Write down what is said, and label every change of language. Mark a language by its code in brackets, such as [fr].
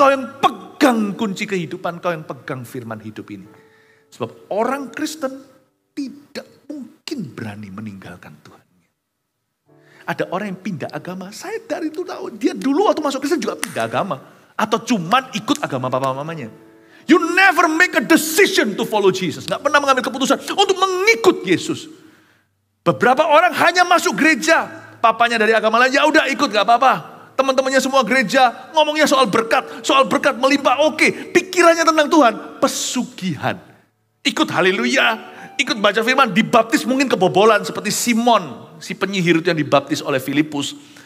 [id] Engkau yang pegang kunci kehidupan, engkau yang pegang firman hidup ini. Sebab orang Kristen tidak mungkin berani meninggalkan Tuhan. Ada orang yang pindah agama, saya dari itu tahu, dia dulu waktu masuk Kristen juga pindah agama. Atau cuman ikut agama papa mamanya. [en] You never make a decision to follow Jesus. [id] Gak pernah mengambil keputusan untuk mengikut Yesus. Beberapa orang hanya masuk gereja. Papanya dari agama lain, ya udah ikut gak apa-apa. Teman-temannya semua gereja, ngomongnya soal berkat melimpah, oke. Pikirannya tentang Tuhan, pesugihan. Ikut haleluya, ikut baca firman, dibaptis mungkin kebobolan seperti Simon, si penyihir itu yang dibaptis oleh Filipus.